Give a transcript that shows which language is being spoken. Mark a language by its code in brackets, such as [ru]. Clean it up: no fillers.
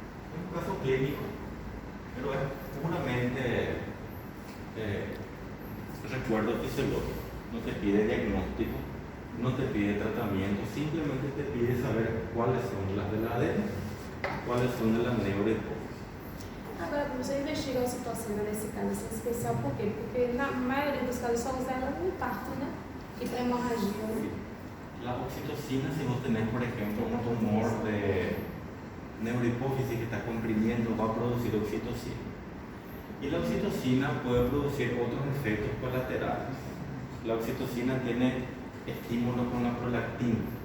[es] Es un caso clínico, pero es puramente recuerdo fisiológico. No te pide diagnóstico, no te pide tratamiento, simplemente te pide saber cuáles son las de la ADN, cuáles son de la neurohipófisis. [pt] Agora, você investigou a situação nesse caso assim, especial, por quê? Porque na maioria dos casos só usa ela no infarto, né? E para hemorragia. [es] La oxitocina, si vos tenés, por ejemplo, un tumor de neurohipófisis que está comprimiendo, va a producir oxitocina. Y la oxitocina puede producir otros efectos colaterales. La oxitocina tiene estímulo con la prolactina.